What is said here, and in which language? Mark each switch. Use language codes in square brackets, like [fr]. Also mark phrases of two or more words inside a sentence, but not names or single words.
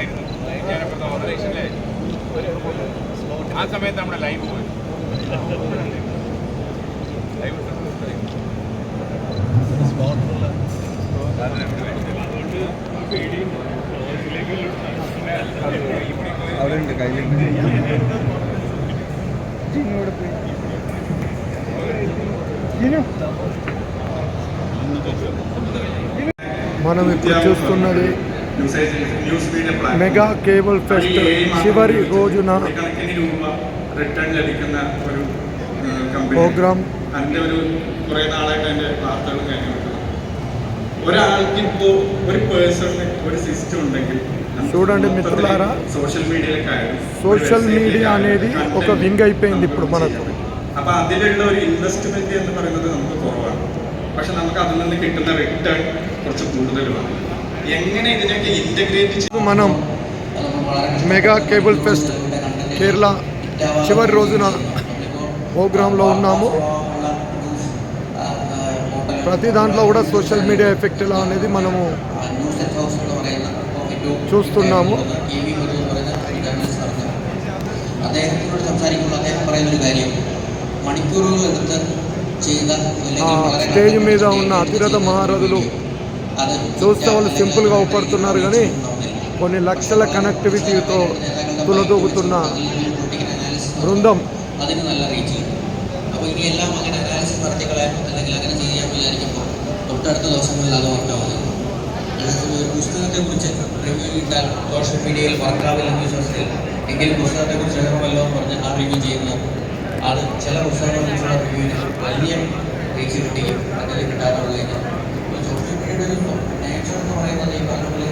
[ml] ആ സമയത്ത് നമ്മുടെ ലൈവ് പോയി അവിടെ കയ്യിൽ [te] మనం ఇప్పుడు చూస్తున్నది మెగా కేబుల్ ఫెస్ట్ చివరి రోజున പ്രോഗ്രാം. [ml] അതിൻ്റെ കുറേ നാളായിട്ട് എൻ്റെ വാർത്തകൾ കഴിഞ്ഞു. ഒരാൾക്ക് ഇപ്പോൾ ഒരു പേഴ്സണിന് ഒരു സിസ്റ്റം ഉണ്ടെങ്കിൽ [te] చూడండి మిత్రులారా, సోషల్ [en] social media [te] అనేది ఒక వింగ్ అయిపోయింది ఇప్పుడు మనకు. [ml] അപ്പോൾ അതിലുള്ള ഒരു ഇൻവെസ്റ്റ്മെന്റ് എന്ന് പറയുന്നത് നമുക്ക് കുറവാണ്. പക്ഷെ നമുക്ക് അതിൽ നിന്ന് കിട്ടുന്ന റിട്ടേൺ കുറച്ച് കൂടുതലുമാണ്. എങ്ങനെ ഇതിനൊക്കെ ഇന്റഗ്രേറ്റ് ചെയ്ത് [te] మనం మెగా కేబుల్ ఫెస్ట్ కేరళ చివరి రోజున ప్రోగ్రాంలో ఉన్నాము. ప్రతి దాంట్లో కూడా [en] social media effect [te] ఎలా అనేది మనము చూస్తున్నాము. [ml] അദ്ദേഹത്തിനോട് സംസാരിക്കുമ്പോൾ അദ്ദേഹം പറയുന്നൊരു കാര്യം, മണിക്കൂറുകളെടുത്ത് ചെയ്ത [te] స్టేజ్ మీద ఉన్న అతిరథ మహారథులు చూస్తే వాళ్ళు సింపుల్గా ఊపడుతున్నారు, కానీ కొన్ని లక్షల కనెక్టివిటీతో తులదూగుతున్న బృందం. [ml] അതിന് നല്ല റീച്ച് കിട്ടും. അപ്പോൾ ഇനിയെല്ലാം അങ്ങനെ അനാലിസിസ് നടത്തിക്കളയാൻ അല്ലെങ്കിൽ അങ്ങനെ ചെയ്യാൻ വിചാരിക്കുമ്പോൾ തൊട്ടടുത്ത ദിവസങ്ങളിൽ അത് വർക്കാവുന്നത്. ഒരു പുസ്തകത്തെക്കുറിച്ച് റിവ്യൂ ഇട്ടാൽ സോഷ്യൽ മീഡിയയിൽ വർക്കാവില്ലെന്ന് വിശ്വസിച്ചിൽ എങ്കിലും പുസ്തകത്തെക്കുറിച്ച് എഴുതണമല്ലോ എന്ന് പറഞ്ഞ് ആ റിവ്യൂ ചെയ്യുന്നത് അത് ചില പുസ്തകങ്ങളെക്കുറിച്ചുള്ള റിവ്യൂവിന് വലിയ റീച്ച് കിട്ടുകയും മറ്റേത് കിട്ടാനുള്ള സോഷ്യൽ മീഡിയയുടെ ഒരു നേച്ചർ എന്ന് പറയുന്നത് ഈ പറഞ്ഞ പോലെ